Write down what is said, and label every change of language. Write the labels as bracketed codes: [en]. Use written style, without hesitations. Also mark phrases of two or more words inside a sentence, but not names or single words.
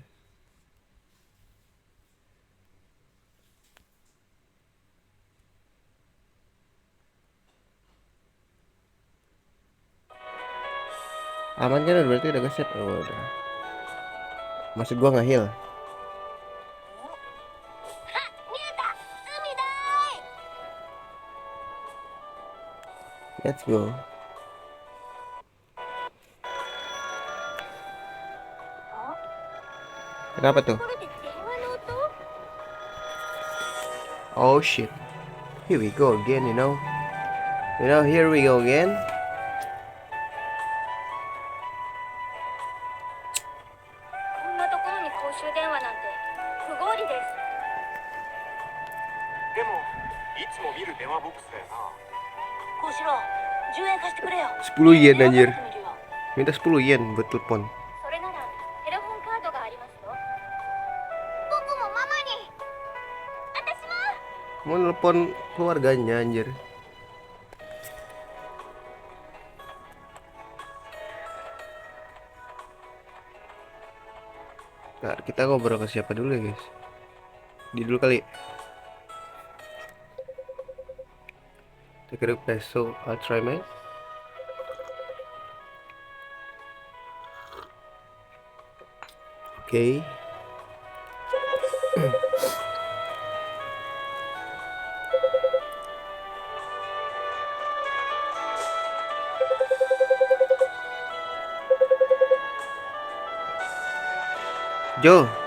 [id] Aman kan berarti udah nge-save. Oh, udah. Maksud gua nggak heal. [ja] あ、見えた、海だーい。 [en] Let's go. [ja] あ、 [id] Kenapa [ja] と [id] tuh? [ja] ころで電話の音。 [en] Oh shit. Here we go again, you know. Here we go again. [ja] こんなところに公衆電話なんて不合理です。でもいつも見る電話ボックスだよな。こうしろ、10円貸してくれよ。 [id] 10 yen [ja] 電話 [id] anjir. [ja] かけてみるよ。 [id] Minta 10 yen buat telepon. [ja] それならテレフォンカードがありますよ。僕もママに。私も。 [id] Mau telepon keluarganya anjir. Nah, kita ngobrol ke siapa dulu ya guys? Di dulu kali. [en] Take a peso. I'll try man. [id] Oke. Jo.